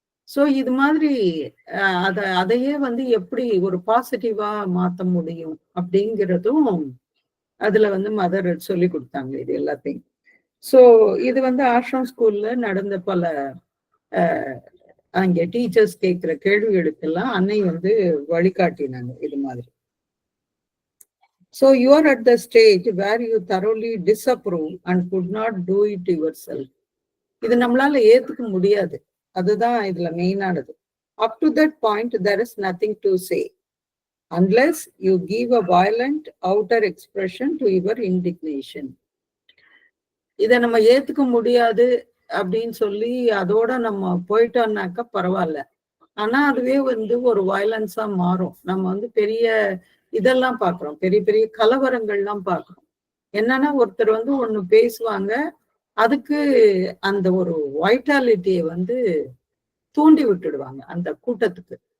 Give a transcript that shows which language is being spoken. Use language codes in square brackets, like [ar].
[ta] So இது மாதிரி அதையே எப்படி ஒரு பாசிட்டிவா மாத்த முடியும் அப்படிங்கிறதும் அதுல மதர் சொல்லி கொடுத்தாங்க இது எல்லாத்தையும். சோ இது ஆசிரம் ஸ்கூல்ல நடந்த பல அங்க டீச்சர்ஸ் கேட்கிற கேள்விகளுக்கெல்லாம் அன்னை வழிகாட்டினாங்க இது மாதிரி. [en] So you are at the stage where you thoroughly disapprove and could not do it yourself. [ta] இது நம்மளால ஏத்துக்க முடியாது, அதுதான் இதுல மெயினானது. [en] Up to that point there is nothing to say unless you give a violent outer expression to your indignation. [ta] இதை நம்ம ஏத்துக்க முடியாது அப்படின்னு சொல்லி அதோட நம்ம போயிட்டோம்னாக்கா பரவாயில்ல. ஆனா அதுவே ஒரு வயலன்ஸா மாறும். நம்ம பெரிய இதெல்லாம் பாக்குறோம், பெரிய பெரிய கலவரங்கள்லாம் பாக்குறோம். என்னன்னா ஒருத்தர் ஒண்ணு பேசுவாங்க, அதுக்கு அந்த ஒரு வைட்டாலிட்டியை தூண்டி விட்டுடுவாங்க அந்த கூட்டத்துக்கு.